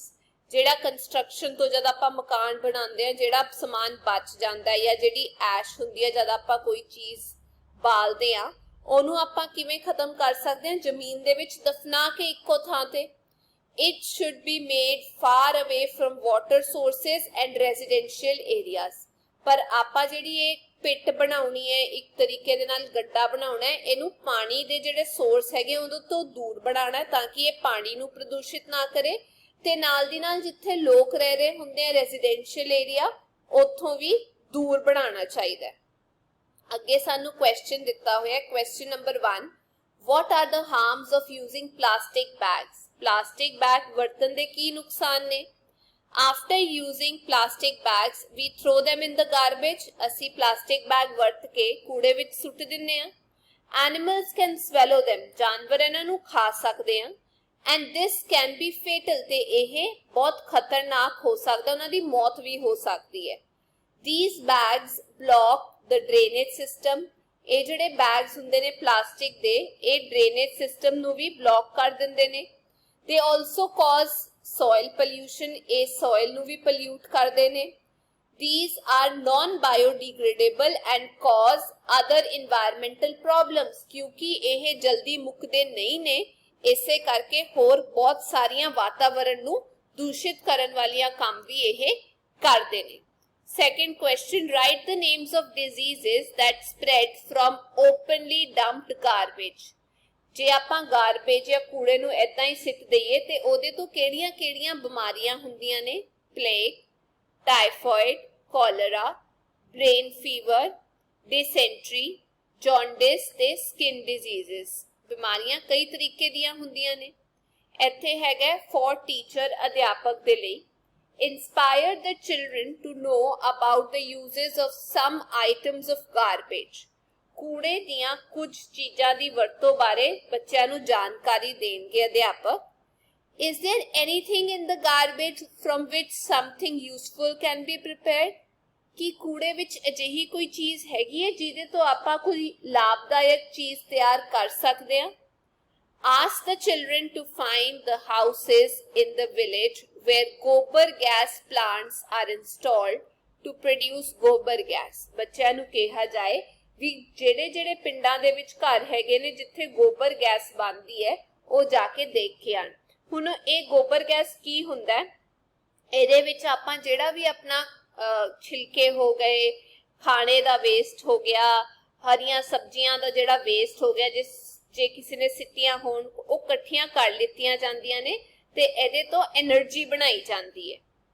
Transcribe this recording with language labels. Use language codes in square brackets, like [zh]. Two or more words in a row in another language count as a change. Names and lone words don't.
[pa] ਜਿਹੜਾ ਕੰਸਟਰਕਸ਼ਨ ਤੋਂ ਜਦ ਆਪਾਂ ਮਕਾਨ ਬਣਾਉਂਦੇ ਆ, ਜਿਹੜਾ ਸਮਾਨ ਬਚ ਜਾਂਦਾ ਹੈ ਜਾਂ ਜਿਹੜੀ ਐਸ਼ ਹੁੰਦੀ ਹੈ ਜਦ ਆਪਾਂ ਕੋਈ ਚੀਜ਼ ਬਾਲਦੇ ਆ, ਉਹਨੂੰ ਆਪਾਂ ਕਿਵੇਂ ਖਤਮ ਕਰ ਸਕਦੇ ਹਾਂ? ਜ਼ਮੀਨ ਦੇ ਵਿੱਚ ਦਫਨਾ ਕੇ ਇੱਕੋ ਥਾਂ ਤੇ। [en] It should be made far away from water sources and residential areas। [pa] ਪਰ ਆਪਾਂ ਜਿਹੜੀ ਇਹ ਪਿੱਟ ਬਣਾਉਣੀ ਹੈ, ਇੱਕ ਤਰੀਕੇ ਦੇ ਨਾਲ ਗੱਡਾ ਬਣਾਉਣਾ ਹੈ, ਇਹਨੂੰ ਪਾਣੀ ਦੇ ਜਿਹੜੇ ਸੋਰਸ ਹੈਗੇ ਉਹਦੇ ਤੋਂ ਦੂਰ ਬਣਾਉਣਾ ਹੈ ਤਾਂ ਕਿ ਇਹ ਪਾਣੀ ਨੂੰ ਪ੍ਰਦੂਸ਼ਿਤ ਨਾ ਕਰੇ, ਤੇ ਨਾਲ ਦੀ ਨਾਲ ਜਿੱਥੇ ਲੋਕ ਰਹਿ ਰਹੇ ਹੁੰਦੇ ਆ [en] residential area, [pa] ਉੱਥੋਂ ਵੀ ਦੂਰ ਬਣਾਉਣਾ ਚਾਹੀਦਾ ਹੈ। ਅੱਗੇ ਸਾਨੂੰ ਕੁਐਸਚਨ ਦਿੱਤਾ ਹੋਇਆ, [en] question number [pa] 1, [en] what are the harms of using plastic bags। [pa] ਪਲਾਸਟਿਕ ਬੈਗ ਵਰਤਣ ਦੇ ਕੀ ਨੁਕਸਾਨ ਨੇ? [en] After using plastic bags, we throw them in the garbage। [pa] ਅਸੀਂ ਪਲਾਸਟਿਕ ਬੈਗ ਵਰਤ ਕੇ ਕੂੜੇ ਵਿੱਚ ਸੁੱਟ ਦਿੰਨੇ ਆ। [en] Animals can swallow them। [pa] ਜਾਨਵਰ ਇਹਨਾਂ ਨੂੰ ਖਾ ਸਕਦੇ ਆ। [en] And this can be fatal। [pa] ਤੇ ਇਹ ਬਹੁਤ ਖਤਰਨਾਕ ਹੋ ਸਕਦਾ, ਉਹਨਾਂ ਦੀ ਮੌਤ ਵੀ ਹੋ ਸਕਦੀ ਹੈ। [en] These bags block the drainage system। [pa] ਇਹ ਜਿਹੜੇ ਬੈਗਸ ਹੁੰਦੇ ਨੇ ਪਲਾਸਟਿਕ ਦੇ, ਇਹ [en] drainage system [pa] ਨੂੰ ਵੀ ਬਲੌਕ ਕਰ ਦਿੰਦੇ ਨੇ। [en] They also cause soil pollution। [pa] ਇਹ soil ਨੂੰ ਵੀ pollute ਕਰਦੇ ਨੇ। [en] These are non-biodegradable and cause other environmental problems [pa] ਕਿਉਂਕਿ ਇਹ ਜਲਦੀ ਮੁੱਕਦੇ ਨਹੀਂ ਨੇ ਇਸੇ ਕਰਕੇ ਹੋਰ ਬਹੁਤ ਸਾਰੀਆਂ ਵਾਤਾਵਰਣ ਨੂੰ ਦੂਸ਼ਿਤ ਕਰਨ ਵਾਲੀਆਂ ਕੰਮ ਵੀ ਇਹ ਕਰਦੇ ਨੇ। [en] Second question, write the names of diseases that spread from openly dumped garbage। [pa] ਜੇ ਆਪਾਂ garbage ਜਾਂ ਕੂੜੇ ਨੂੰ ਏਦਾਂ ਹੀ ਸਿੱਟ ਦਈਏ ਤੇ ਉਹਦੇ ਤੋਂ ਕਿਹੜੀਆਂ-ਕਿਹੜੀਆਂ ਬਿਮਾਰੀਆਂ ਹੁੰਦੀਆਂ ਨੇ? [en] plague, typhoid, cholera, brain fever, dysentery, jaundice ਤੇ skin diseases। [pa] ਬਿਮਾਰੀਆਂ ਕਈ ਤਰੀਕੇ ਦੀਆਂ ਹੁੰਦੀਆਂ ਨੇ। ਇੱਥੇ ਹੈਗਾ [en] for teacher [pa] ਅਧਿਆਪਕ ਦੇ ਲਈ [en] inspire the children to know about the uses of some items of garbage। [pa] ਕੂੜੇ ਦੀਆਂ ਕੁਝ ਚੀਜ਼ਾਂ ਦੀ ਵਰਤੋਂ ਬਾਰੇ ਬੱਚਿਆਂ ਨੂੰ ਜਾਣਕਾਰੀ ਦੇਣਗੇ ਅਧਿਆਪਕ। [en] Is there anything in the garbage from which something useful can be prepared? [pa] ਕੀ ਕੂੜੇ ਵਿੱਚ ਅਜਿਹੀ ਕੋਈ ਚੀਜ਼ ਹੈਗੀ ਹੈ ਜਿਹਦੇ ਤੋਂ ਆਪਾਂ ਕੋਈ ਲਾਭਦਾਇਕ ਚੀਜ਼ ਤਿਆਰ ਕਰ ਸਕਦੇ ਹਾਂ? [en] Ask the children to find the houses in the village where gobar gas plants are installed to produce gobar gas। [pa] ਬੱਚਿਆਂ ਨੂੰ ਕਿਹਾ ਜਾਏ ਵੀ ਜਿਹੜੇ ਪਿੰਡਾਂ ਦੇ ਵਿੱਚ ਘਰ ਹੈਗੇ ਨੇ ਜਿੱਥੇ ਗੋਬਰ ਗੈਸ ਬਣਦੀ ਹੈ ਉਹ ਜਾ ਕੇ ਦੇਖ ਕੇ ਆਣ। ਹੁਣ ਇਹ ਗੋਬਰ ਗੈਸ ਕੀ ਹੁੰਦਾ ਹੈ? ਇਹਦੇ ਵਿੱਚ ਆਪਾਂ ਜਿਹੜਾ ਵੀ ਆਪਣਾ ਛਿਲਕੇ ਹੋ ਗਏ, ਖਾਣੇ ਦਾ ਵੇਸਟ ਹੋ ਗਿਆ, ਹਰੀਆਂ ਸਬਜ਼ੀਆਂ ਦਾ ਜਿਹੜਾ ਵੇਸਟ ਹੋ ਗਿਆ, ਜੇ ਕਿਸੇ ਨੇ ਸਿੱਟੀਆਂ ਹੋਣ ਉਹ ਇਕੱਠੀਆਂ ਕਰ ਲਿੱਤੀਆਂ ਜਾਂਦੀਆਂ ਨੇ ਤੇ ਇਹਦੇ ਤੋਂ એનર્ਜੀ ਬਣਾਈ ਜਾਂਦੀ ਹੈ।